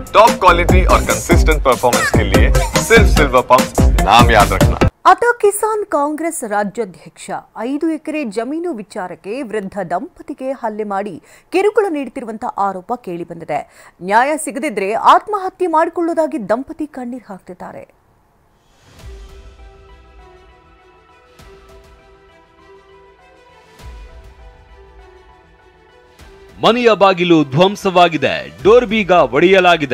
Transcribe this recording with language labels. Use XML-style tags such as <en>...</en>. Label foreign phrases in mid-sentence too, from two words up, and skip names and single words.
<en>top quality</en> <hi>और</hi> <en>consistent performance</en> <hi>के लिए सिर्फ</hi> <en>silver pump</en> <hi>नाम याद रखना।</hi> <kn>ಅತ ಕಿಸಾನ್ ಕಾಂಗ್ರೆಸ್ ರಾಜ್ಯಾಧ್ಯಕ್ಷ 5 ಎಕರೆ ಜಮೀನು ವಿಚಾರಕ್ಕೆ ವೃದ್ಧ ದಂಪತಿಗೆ ಹಲ್ಲೆ ಮಾಡಿ ಕಿರುಕುಳ ನೀಡುತ್ತಿರುವಂತಹ ಆರೋಪ ಕೇಳಿಬಂದಿದೆ. ನ್ಯಾಯ ಸಿಗದಿದ್ರೆ ಆತ್ಮಹತ್ಯೆ ಮಾಡಿಕೊಳ್ಳುವುದಾಗಿ ದಂಪತಿ ಕಣ್ಣೀರು ಹಾಕ್ತಿದ್ದಾರೆ. ಮನೆಯ ಬಾಗಿಲು ಧ್ವಂಸವಾಗಿದೆ, ಡೋರ್ ಬೀಗ ಒಡೆಯಲಾಗಿದೆ.</kn>